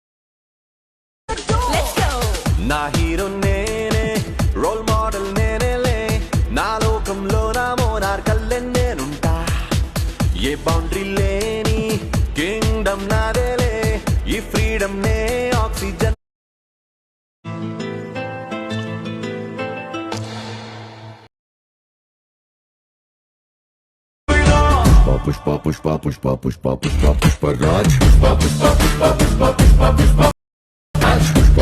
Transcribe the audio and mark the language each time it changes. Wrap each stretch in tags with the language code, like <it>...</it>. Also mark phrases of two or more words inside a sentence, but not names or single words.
<te>నా హీరో నేనే,</te> <en>role model</en> <te>నేనేలే, నా లోకంలో నా మోనార్ కల్లె నేనుంటా. ఏ బౌండరీ లేని కింగ్డమ్ నాదేలే, ఈ ఫ్రీడమ్ నే ఆక్సిజన్.</te> <hi>पुष्पा पुष्पा पुष्पा पुष्पा पुष्पा पुष्पा राज पुष्पा पुष्पा पुष्पा पुष्पा पुष्पा पुष्पा राज.</hi>